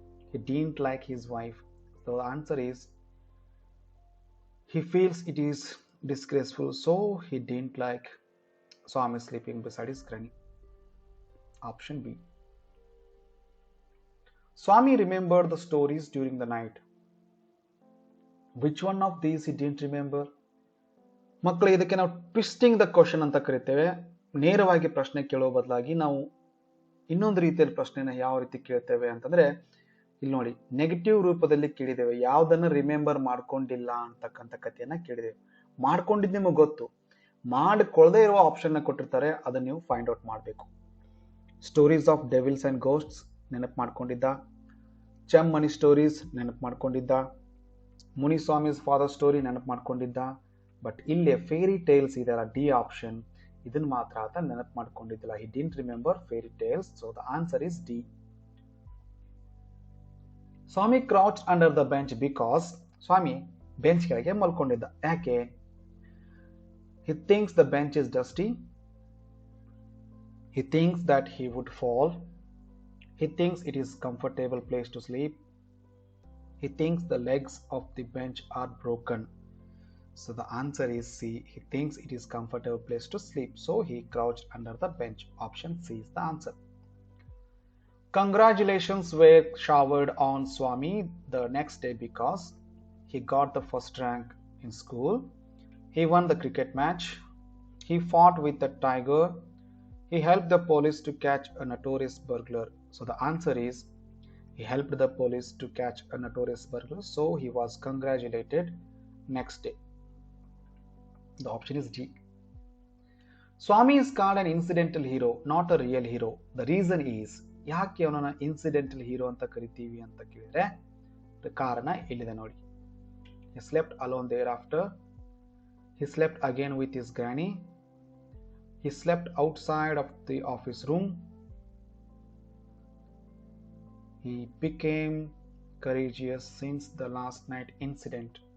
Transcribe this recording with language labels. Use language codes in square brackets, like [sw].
[en] He didn't like his wife. So the answer is he feels it is disgraceful, so he didn't like Swami sleeping beside his granny. Option B. Swami remembered the stories during the night. Which one of these he didn't remember? [kn] ಮಕ್ಕಳು ಇದಕ್ಕೆ ನಾವು [en] twisting the question [kn] ಅಂತ ಕರಿತೇವೆ. ನೇರವಾಗಿ ಪ್ರಶ್ನೆ ಕೇಳೋ ಬದಲಾಗಿ ನಾವು ಇನ್ನೊಂದು ರೀತಿಯಲ್ಲಿ ಪ್ರಶ್ನೆನ ಯಾವ ರೀತಿ ಕೇಳ್ತೇವೆ ಅಂತಂದ್ರೆ, ಇಲ್ಲಿ ನೋಡಿ, ನೆಗೆಟಿವ್ ರೂಪದಲ್ಲಿ ಕೇಳಿದ್ದೇವೆ. ಯಾವ್ದನ್ನ ರಿಮೆಂಬರ್ ಮಾಡ್ಕೊಂಡಿಲ್ಲ ಅಂತಕ್ಕಂಥ ಕಥೆಯನ್ನ ಕೇಳಿದ್ದೇವೆ. ಮಾಡ್ಕೊಂಡಿದ್ದು ನಿಮಗೆ ಗೊತ್ತು, ಮಾಡಿಕೊಳ್ಳದೆ ಇರುವ ಆಪ್ಷನ್ ನ ಕೊಟ್ಟಿರ್ತಾರೆ, ಅದನ್ನ ನೀವು ಫೈಂಡ್ ಔಟ್ ಮಾಡಬೇಕು. ಸ್ಟೋರೀಸ್ ಆಫ್ ಡೆವಿಲ್ಸ್ ಅಂಡ್ ಗೋಸ್ಟ್ಸ್ ನೆನಪು ಮಾಡ್ಕೊಂಡಿದ್ದ, ಚೆಮ್ ಮನಿ ಸ್ಟೋರೀಸ್ ನೆನಪು ಮಾಡ್ಕೊಂಡಿದ್ದ, ಮುನಿಸ್ವಾಮೀಸ್ ಫಾದರ್ ಸ್ಟೋರಿ ನೆನಪು ಮಾಡ್ಕೊಂಡಿದ್ದ. ಬಟ್ ಇಲ್ಲೇ ಫೇರಿ ಟೇಲ್ಸ್ ಇದೆಯಲ್ಲ, ಡಿ ಆಪ್ಷನ್, ಇದನ್ನ ಮಾತ್ರ ಆತ ನೆನಪು ಮಾಡ್ಕೊಂಡಿದ್ದಿಲ್ಲ. [en] He didn't remember fairy tales. So the answer is D. Swami crouch under the bench because Swami [kn] bench ಕೆಳಗೆ ಮಲ್ಕೊಂಡಿದ್ದ. ಯಾಕೆ? [en] He thinks the bench is dusty. He thinks that he would fall. He thinks it is a comfortable place to sleep. He thinks the legs of the bench are broken. So the answer is C. He thinks it is a comfortable place to sleep. So he crouched under the bench. Option C is the answer. Congratulations were showered on Swami the next day because he got the first rank in school. He won the cricket match. He fought with the tiger. He helped the police to catch a notorious burglar. So the answer is he helped the police to catch a notorious burglar. So he was congratulated next day. The option is D. Swami is called an incidental hero, not a real hero. The reason is, [kn] ಯಾಕೆ ಅವನನ್ನ incidental hero ಅಂತ ಕರಿತೀವಿ ಅಂತ ಕೇಳಿದ್ರೆ ಕಾರಣ ಇಲ್ಲಿದೆ ನೋಡಿ. [en] He slept alone thereafter. He slept again with his granny. He slept outside of the office room. He became courageous since the last night incident.